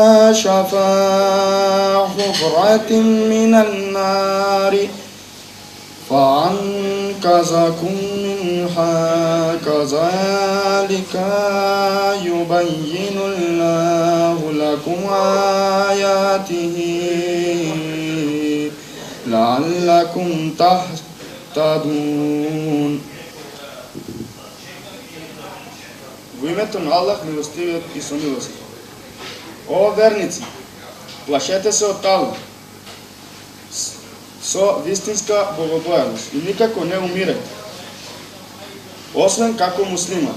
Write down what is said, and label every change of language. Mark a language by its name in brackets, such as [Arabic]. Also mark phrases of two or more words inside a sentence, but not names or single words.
[Arabic] شفا حفرة من النار فأنقذكم منها كذلك يبين الله لكم آياته لعلكم تهتدون. [Macedonian] Во името на Аллах, милостивиот и самилостив. О верници, плашете се од Аллах со вистинска богобојаност и никако не умирете, освен како муслиман.